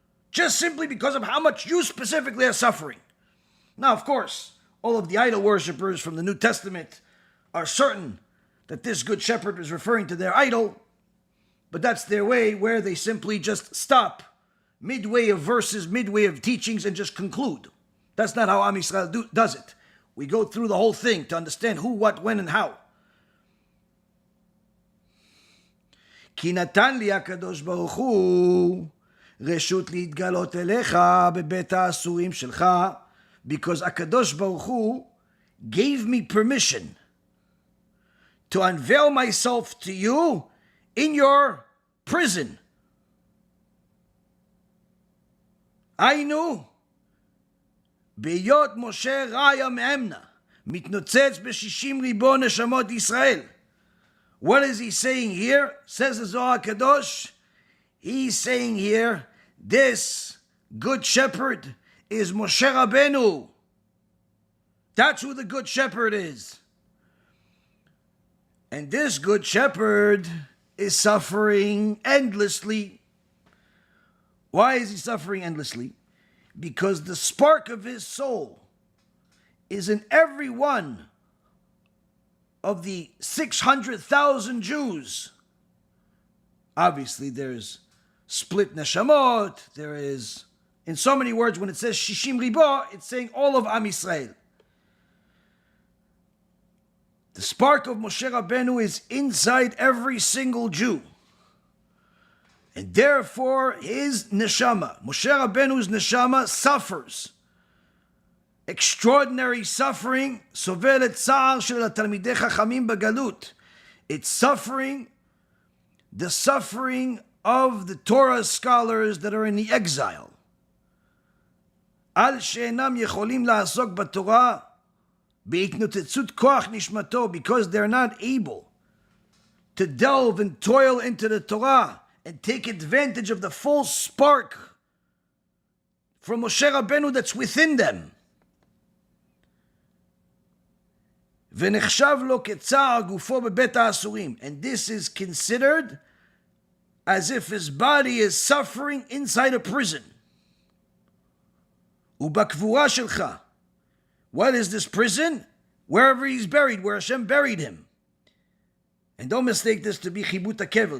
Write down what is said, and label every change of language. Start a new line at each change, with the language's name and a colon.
English: Just simply because of how much you specifically are suffering. Now, of course, all of the idol worshippers from the New Testament are certain that this good shepherd is referring to their idol, but that's their way where they simply just stop midway of verses, midway of teachings, and just conclude. That's not how Am Yisrael does it. We go through the whole thing to understand who, what, when, and how.
Hebrew: כי נתן לי הקדוש ברוך הוא רשות להתגלות אליך בבית האסורים שלך,
English: because הקדוש ברוך הוא gave me permission to unveil myself to you in your prison.
Hebrew: היינו, בהיות משה רעיה מאמנה, מתנוצץ ב60 ריבו נשמות ישראל.
English: What is he saying here? Says the Zohar Kadosh. He's saying here, this good shepherd is Moshe Rabbeinu. That's who the good shepherd is. And this good shepherd is suffering endlessly. Why is he suffering endlessly? Because the spark of his soul is in every one of the 600,000 Jews. Obviously, there's split neshamot. There is, in so many words, when it says shishim ribo, it's saying all of Am Yisrael. The spark of Moshe Rabbeinu is inside every single Jew. And therefore, his neshama, Moshe Rabbeinu's neshama, suffers extraordinary suffering.
Hebrew: סובל את צער של התלמידי חכמים בגלות.
English: It's suffering, the suffering of the Torah scholars that are in the exile.
Hebrew: על שאינם יכולים לעסוק בתורה בהתנוצצות כוח נשמתו,
English: because they're not able to delve and toil into the Torah and take advantage of the full spark from Moshe Rabbeinu that's within them.
Hebrew: ונחשב לו כצער גופו בבית האסורים.
English: And this is considered as if his body is suffering inside a prison.
Hebrew: ובקבורה שלך.
English: What is this prison? Wherever he's buried, where Hashem buried him. And don't mistake this to be chibut hakever.